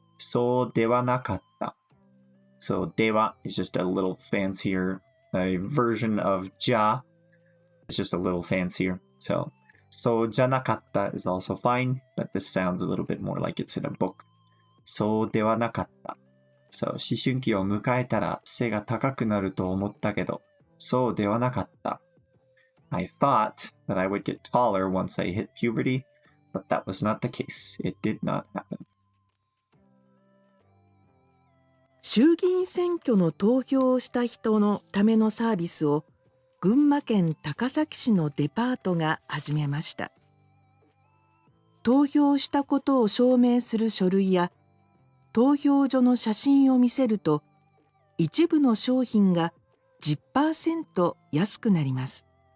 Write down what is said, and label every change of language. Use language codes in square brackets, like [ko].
[ja] そうではなかった. [en] So では is just a little fancier a version of じゃ. It's just a little fancier. So そうじゃなかった is also fine, but this sounds a little bit more like it's in a book. [ja] そうではなかった. So 思春期を迎えたら背が高くなると思ったけど、そうではなかった. [en] I thought that I would get taller once I hit puberty, but that was not the case. It did not happen. [ja] 衆議院選挙の投票をした人のためのサービスを群馬県高崎市のデパートが始めました。投票したことを証明する書類や投票所の写真を見せると一部の商品が 10% 安くなります。